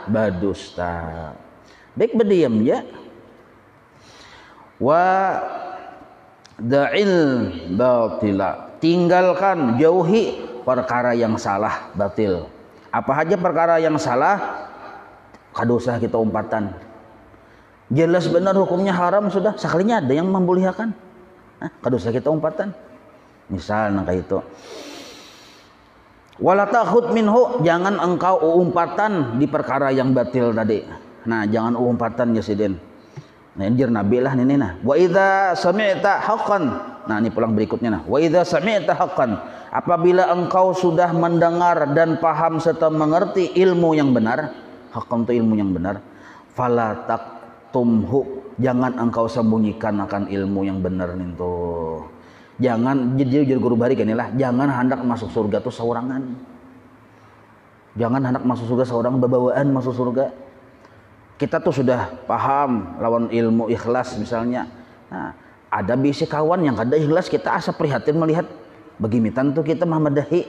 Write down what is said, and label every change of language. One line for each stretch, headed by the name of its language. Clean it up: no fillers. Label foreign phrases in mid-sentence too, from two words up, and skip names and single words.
Banjar: Berdusta. Baik berdiam ya.
Arabic: ودع الباطل,
Banjar: tinggalkan, jauhi perkara yang salah, batil. Apa aja perkara yang salah, kada usah kita umpatan. Jelas benar hukumnya haram sudah, sekalinya ada yang membolehkan. Kada usah kita umpatan. Misal kayak itu.
Arabic: ولا تخض منه,
Banjar: jangan engkau umpatan di perkara yang batil tadi. Nah, jangan umpatan ya sidin. Nah, injir Nabi lah ini nah.
Arabic: وإذا سمعت حقا,
Banjar: Nah, ini pulang berikutnya nah.
Arabic: وإذا سمعت حقا,
Banjar: apabila engkau sudah mendengar dan paham serta mengerti ilmu yang benar, haqqan itu ilmu yang benar,
Arabic: فلا تكتمه,
Banjar: jangan engkau sembunyikan akan ilmu yang benar itu. Jangan jadi guru bari inilah, jangan hendak masuk surga tuh seorangan. Jangan hendak masuk surga seorang babawaan masuk surga. Kita tuh sudah paham lawan ilmu ikhlas misalnya. Nah, ada bisi kawan yang kada ikhlas, kita asa prihatin melihat begimitan tuh kita mamadahi.